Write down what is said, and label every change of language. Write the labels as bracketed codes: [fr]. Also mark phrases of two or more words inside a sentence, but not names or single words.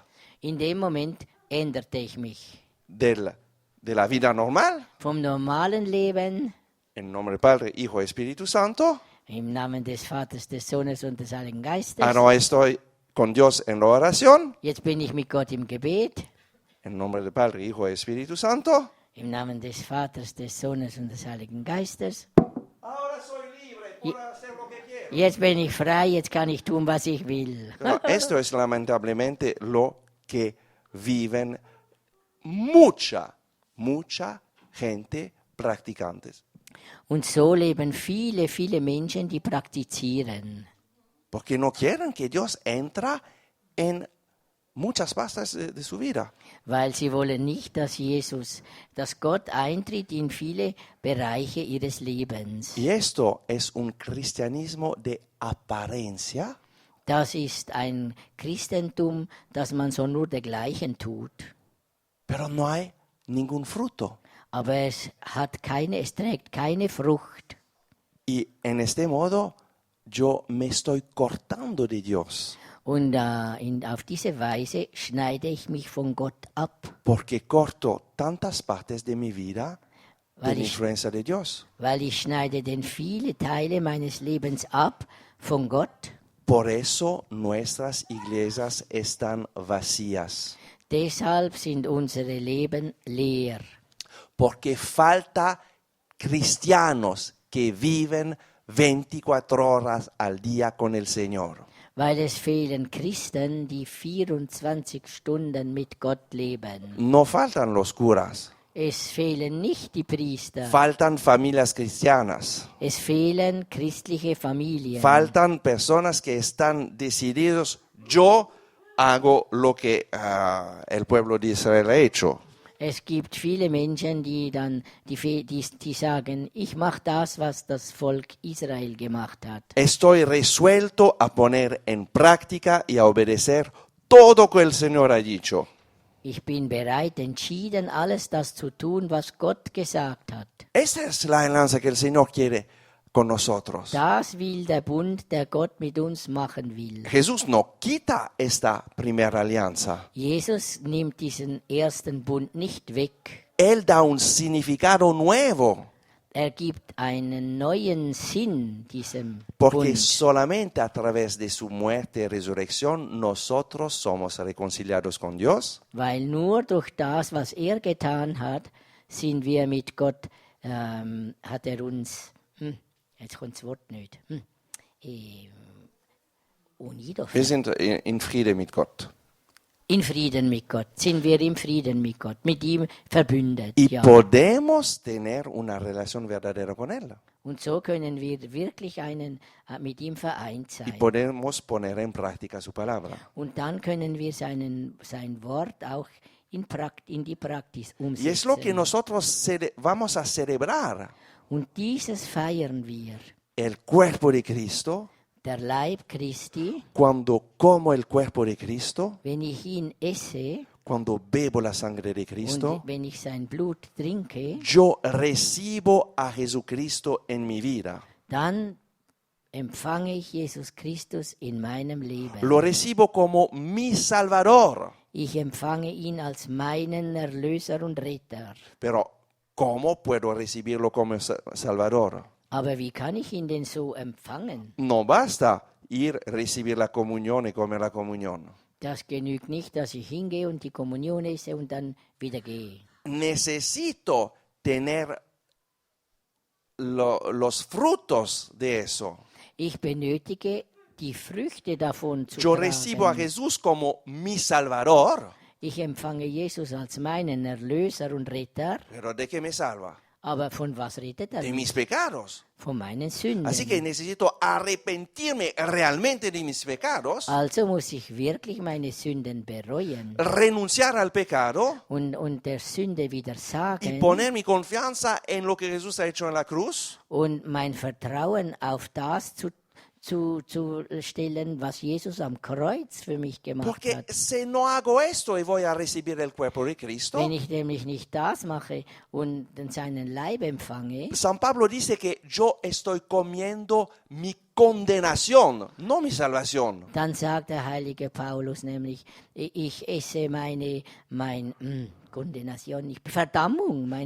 [de] In dem Moment änderte ich mich. [es] de la vida normal, [de] Vom normalen Leben, [es] en nombre del Padre, Hijo y Espíritu Santo, [de] im Namen des Vaters, des Sohnes und des Heiligen Geistes. [es] ahora estoy con Dios en la oración, [de] Jetzt bin ich mit Gott im Gebet. [es] en nombre del Padre, Hijo y Espíritu Santo. [de] Im Namen des Vaters, des Sohnes und des Heiligen Geistes. [es] Ahora soy libre, puedo hacer lo que quiero. [de] Jetzt bin ich frei, jetzt kann ich tun, was ich will. [es] No, esto es lamentablemente lo que viven mucha gente practicantes. [de] Und so leben viele Menschen, die praktizieren. [es] Porque no quieren que Dios entra en muchas partes de su vida. [de] Weil sie wollen nicht, dass Gott eintritt in viele Bereiche ihres Lebens. [es] Y esto es un cristianismo de apariencia, [de] Das ist ein Christentum, das man so nur dergleichen tut. [es] pero no hay ningún fruto. [de] Aber es trägt keine Frucht. [es] Y en este modo yo me estoy cortando de Dios, [de] Und auf diese Weise schneide ich mich von Gott ab, [es] porque corto tantas partes de mi vida de [de] Weil [es] la [de] ich- [es] influencia de Dios. [de] weil ich schneide denn viele Teile meines Lebens ab von Gott. [es] Por eso nuestras iglesias están vacías, [de] Deshalb sind unsere Leben leer, [es] porque falta cristianos que viven 24 horas al día con el Señor. [de] Weil es fehlen Christen, die 24 Stunden mit Gott leben. [es] No faltan los curas, [de] Es fehlen nicht die Priester. [es] faltan familias cristianas, [de] Es fehlen christliche Familien. [es] faltan personas que están decididos, yo hago lo que el pueblo de Israel ha hecho. [de] Es gibt viele Menschen, die sagen, ich mache das, was das Volk Israel gemacht hat. [es] Estoy resuelto a poner en práctica y a obedecer todo lo que el Señor ha dicho. [de] Ich bin bereit, entschieden, alles das zu tun, was Gott gesagt hat. [es] Esa es la alianza que el Señor quiere con nosotros. [de] Das will der Bund, der Gott mit uns machen will. [es] Jesús no quita esta primera alianza. [de] Jesus nimmt diesen ersten Bund nicht weg. [es] Él da un significado nuevo, [de] Er gibt einen neuen Sinn diesem [es] porque [de] Bund. [es] solamente a través de su muerte y resurrección nosotros somos reconciliados con Dios. [de] Weil nur durch das, was er getan hat, sind wir mit Gott, hat er uns, jetzt kommt das Wort nicht, unido. Wir sind in Friede mit Gott. In Frieden mit Gott, sind wir im Frieden mit Gott, mit ihm verbündet. [es] Y [de] Ja. [es] podemos tener una relación verdadera con Él. [de] Und so können wir wirklich mit ihm vereint [es] Y [de] sein. [es] podemos poner en práctica su palabra. [de] Und dann können wir sein Wort auch in die Praxis [es] Y es lo que [de] umsetzen. [es] nosotros vamos a celebrar. [de] Und dieses feiern wir. [es] El cuerpo de Cristo, [de] Der Leib Christi, [es] cuando como el cuerpo de Cristo, [de] wenn ich ihn esse [es] cuando bebo la sangre de [de] und [es] Cristo, [de] wenn ich sein Blut trinke, [es] yo recibo a Jesucristo en mi vida. [de] dann empfange ich Jesus Christus in meinem Leben. [es] Lo recibo como mi Salvador. [de] Ich empfange ihn als meinen Erlöser und Retter. [es] Pero, ¿cómo puedo recibirlo como Salvador? [de] Aber wie kann ich ihn denn so empfangen? [es] No basta ir, recibir la comunión y comer la comunión. [de] Das genügt nicht, dass ich hingehe und die Kommunion esse und dann wieder gehe. [es] Necesito tener los frutos de eso. [de] Ich benötige die Früchte davon zu [es] Yo recibo a [de] tragen. [es] Jesús como mi Salvador. [de] Ich empfange Jesus als meinen Erlöser und Retter, [es] ¿Pero de qué me salva? [de] aber von was redet er [es] De [de] mich? [es] mis pecados. [de] Von meinen Sünden. [es] Así que necesito arrepentirme realmente de mis pecados, [de] Also muss ich wirklich meine Sünden bereuen [es] renunciar al pecado [de] und der Sünde [es] y [de] widersagen [es] poner mi confianza en lo que Jesús ha hecho en la cruz. [de] und mein Vertrauen auf das zu stellen, was Jesus am Kreuz für mich gemacht [es] Porque [de] hat. [es] si no hago esto y voy a recibir el cuerpo de Cristo, [de] Wenn ich nämlich nicht das mache und dann seinen Leib empfange, [es] San Pablo dice que yo estoy comiendo mi condenación, no mi salvación. [de] dann sagt der heilige Paulus nämlich, ich esse meine Kondenation, Verdammung, meine